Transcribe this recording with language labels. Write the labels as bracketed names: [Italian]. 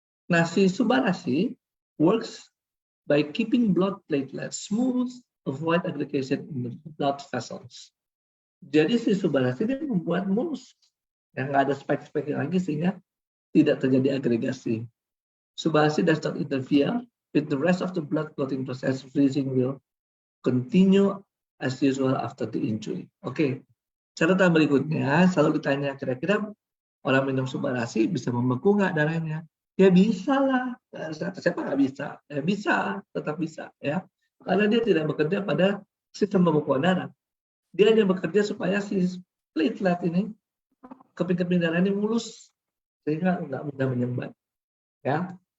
[Indonesian] Nah, si [English] Subarasi works by keeping blood platelets smooth, avoid aggregation in the blood vessels. [Indonesian] Jadi si Subarasi ini membuat mulus, yang nggak ada spike-spike lagi sehingga tidak terjadi agregasi. [English] Subarasi does not interfere with the rest of the blood clotting process. Freezing will continue as usual after the injury. [Indonesian] Oke, catatan berikutnya selalu ditanya kira-kira orang minum Subarasi bisa membeku nggak darahnya? Ya bisa lah. Siapa nggak bisa? Ya bisa, tetap bisa ya. Karena dia tidak bekerja pada sistem pembekuan darah. Dia hanya bekerja supaya si platelet ini, keping-keping darah ini mulus sehingga nggak mudah menyumbat. Ya.